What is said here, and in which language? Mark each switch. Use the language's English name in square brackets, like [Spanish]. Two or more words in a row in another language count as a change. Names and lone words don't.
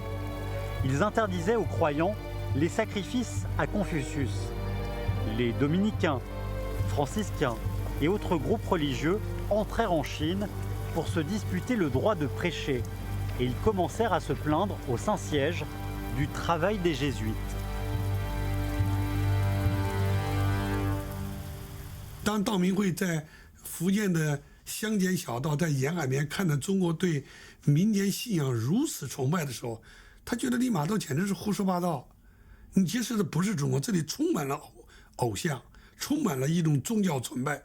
[French] Ils interdisaient aux croyants les sacrifices à Confucius. Les dominicains, franciscains et autres groupes religieux entrèrent en Chine pour se disputer le droit de prêcher et ils commencèrent à se plaindre au Saint-Siège du travail des jésuites. [Chinese] 当道明会在福建的乡间小道，在沿海边看到中国对民间信仰如此崇拜的时候，他觉得利玛窦简直是胡说八道。你揭示的不是中国，这里充满了偶像，充满了一种宗教崇拜。